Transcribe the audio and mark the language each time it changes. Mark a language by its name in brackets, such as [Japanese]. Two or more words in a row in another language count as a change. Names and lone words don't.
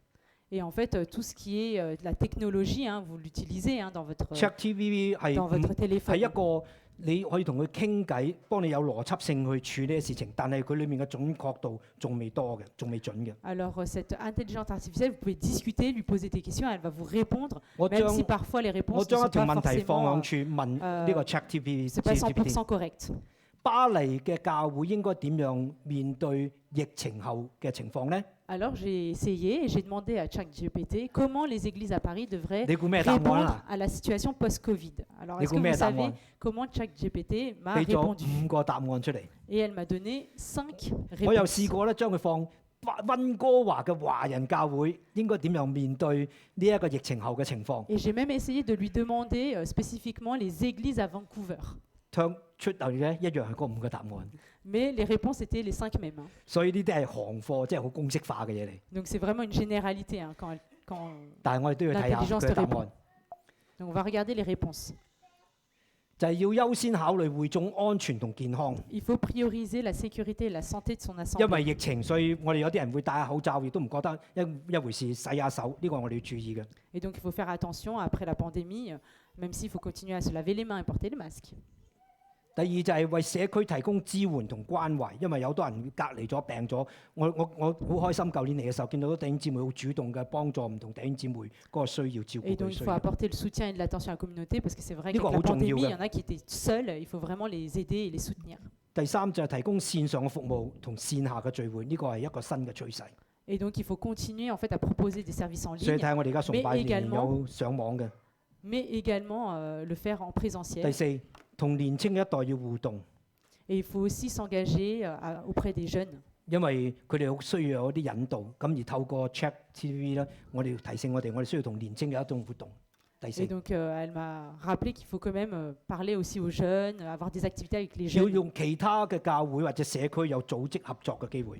[French] Et en fait, tout ce qui est la technologie, hein, vous l'utilisez dans votre [Cantonese] ChatGPT 係 [French] téléphone. [Cantonese] 係一個你可以同佢傾偈，幫你有邏輯性去處理嘅事情，但係佢裡面嘅準確度仲未多嘅，仲未準嘅。 [French] Alors, cette intelligence artificielle, vous pouvez discuter, lui poser des questions, elle va vous répondre, [Cantonese] 我 [French] même [Cantonese] 將 [French] si parfois les [Cantonese] 我 [French] réponses ne [Cantonese] 將一 [French] sont [Cantonese] 條 [French] pas [Cantonese] 問題放 [French] forcément, [Cantonese] 響處問呢個 ChatGPT。 [French] c'est pas 100% correctes. [Cantonese] 巴黎嘅教會應該點樣面對疫情後嘅情況呢？ [French] Alors, j'ai essayé et j'ai demandé à ChatGPT comment les églises à Paris devraient [Cantonese] 你估咩答案 [French] répondre [Cantonese] 啊？ [French] à la situation post-Covid. Alors, est-ce que [Cantonese] 你估咩 [French] vous [Cantonese] 答 [French] savez [Cantonese] 案？ [French] comment ChatGPT m'a [Cantonese] 俾咗 [French] répondu? [Cantonese] 5個答案出嚟。 [French] Et elle m'a donné 5 [Cantonese] 我又 [French] réponses. [Cantonese] 試過咧，將佢放溫哥華嘅華人教會應該點樣面對呢一個疫情後嘅情況， [French] Et j'ai même essayé de lui demander spécifiquement les églises à Vancouver. [Cantonese] 唱出嚟咧一樣係嗰5個答案。 [French] Mais les réponses étaient les 5 mêmes. [Cantonese] 所以呢啲係行貨，即係好公式化嘅嘢嚟。 [French] Donc c'est vraiment une généralité hein, quand [Cantonese] 但係我哋都要睇下佢嘅答案， [French] Donc on va regarder les réponses. [Cantonese] 就係要優先考慮會眾安全同健康。 [French] Il faut prioriser la sécurité et la santé de son [Cantonese] 因 [French] assemblée. [Cantonese] 為疫情，所以我哋有啲人會戴下口罩，亦都唔覺得一回事，洗下手，呢個我哋要注意嘅。 [French] Et donc il faut faire attention après la pandémie, même s'il faut continuer à se laver les mains et porter le masque. [Cantonese] 第二就係為社區提供支援同關懷，因為有好多人隔離咗、病咗。我好開心，舊年嚟嘅時候見到啲弟兄姊妹好主動嘅幫助唔同弟兄姊妹嗰個需要，照顧 [French] Et [Cantonese] 佢 [French] donc [Cantonese] 需 [French] il faut [Cantonese] 要。 [French] apporter le soutien et de l'attention à la communauté parce que c'est vrai Nico, qu'avec la hau [Cantonese] 重要嘅。 [French] pandémie, il y en a qui étaient seuls, il faut vraiment les aider et les soutenir. [Cantonese] 第三就係提供線上嘅服務同線下嘅聚會，呢個係一個新嘅趨勢。 [French] Et donc il faut continuer en fait à proposer des services en [Cantonese] 所以睇 [French] ligne, [Cantonese] 下我哋而家崇拜 [French] Mais [Cantonese] 仍然 [French] également- [Cantonese] 有上網嘅。 [French] mais également le faire en [Cantonese] 第 [French] présentiel. [Cantonese] 四，同年青一代要互動， [French] Et il faut aussi s'engager auprès des jeunes. [Cantonese] 因為佢哋好需要有啲引導。咁而透過 ChatGPT 咧，我哋提醒我哋需要同年青嘅一種活動。第四 [French] Et，donc elle m'a rappelé qu'il faut quand même parler aussi aux jeunes, avoir des activités avec les [Cantonese] 要 [French] jeunes. [Cantonese] 用其他嘅教會或者社區有組織合作嘅機會，